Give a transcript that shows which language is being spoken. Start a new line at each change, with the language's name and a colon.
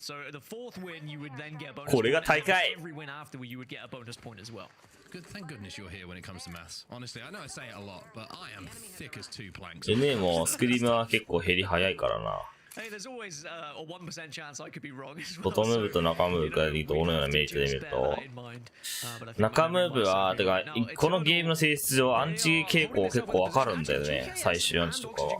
English: So the fourth win, you would then get a bonus.
Japanese: これが大会。
English: Every win after, you would get a bonus point as well. Good, thank goodness you're here when it comes to maths. Honestly, I know I say it a lot, but I am thick as two planks.
Japanese: NA もスクリームは結構減り早いからな。
English: Hey, there's always a 1% chance I could be wrong as well.
Japanese: 外ムーブと中ムーブがどのようなメリットで見ると、中ムーブは、てか、このゲームの性質上、アンチ傾向結構わかるんだよね、最終アンチとかは。